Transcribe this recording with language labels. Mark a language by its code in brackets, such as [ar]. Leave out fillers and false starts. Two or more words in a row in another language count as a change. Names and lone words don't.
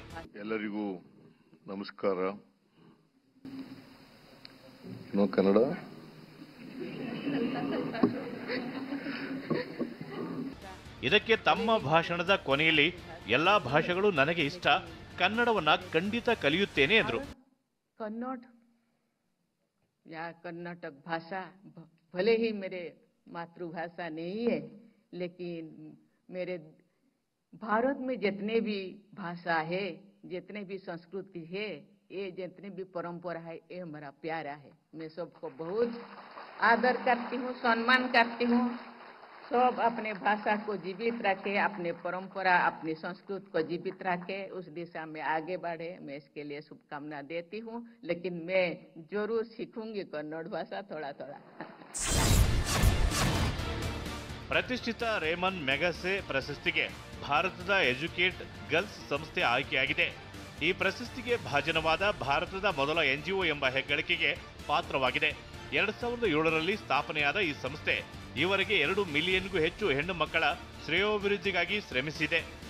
[kn] ಎಲ್ಲರಿಗೂ ನಮಸ್ಕಾರ. ಕನ್ನಡ ಇದಕ್ಕೆ ತಮ್ಮ ಭಾಷಣದ ಕೊನೆಯಲ್ಲಿ ಎಲ್ಲಾ ಭಾಷೆಗಳು ನನಗೆ ಇಷ್ಟ, ಕನ್ನಡವನ್ನ ಖಂಡಿತ ಕಲಿಯುತ್ತೇನೆ ಎಂದರು. [hi] कन्नड़ या कर्नाटक भाषा भले ही मेरे मातृभाषा नहीं है, लेकिन मेरे भारत में जितने भी भाषा है, जितने भी संस्कृति है, ये जितने भी परंपरा है, ये हमारा प्यारा है. मैं सबको बहुत आदर करती हूँ, सम्मान करती हूँ. सब अपने भाषा को जीवित रखे, अपने परंपरा, अपनी संस्कृति को जीवित रखे, उस दिशा में आगे बढ़े. मैं इसके लिए शुभकामना देती हूँ, लेकिन मैं जरूर सीखूंगी कन्नड़ भाषा थोड़ा थोड़ा. [kn] ಪ್ರತಿಷ್ಠಿತ ರೇಮನ್ ಮೆಗಸೆ ಪ್ರಶಸ್ತಿಗೆ ಭಾರತದ ಎಜುಕೇಟ್ ಗರ್ಲ್ಸ್ ಸಂಸ್ಥೆ ಆಯ್ಕೆಯಾಗಿದೆ. ಈ ಪ್ರಶಸ್ತಿಗೆ ಭಾಜನವಾದ ಭಾರತದ ಮೊದಲ ಎನ್ಜಿಒ ಎಂಬ ಹೆಗ್ಗಳಿಕೆಗೆ ಪಾತ್ರವಾಗಿದೆ. 2007ರಲ್ಲಿ ಸ್ಥಾಪನೆಯಾದ ಈ ಸಂಸ್ಥೆ ಈವರೆಗೆ 2 ಮಿಲಿಯನ್ಗೂ ಹೆಚ್ಚು ಹೆಣ್ಣು ಮಕ್ಕಳ ಶ್ರೇಯೋಭಿವೃದ್ಧಿಗಾಗಿ ಶ್ರಮಿಸಿದೆ.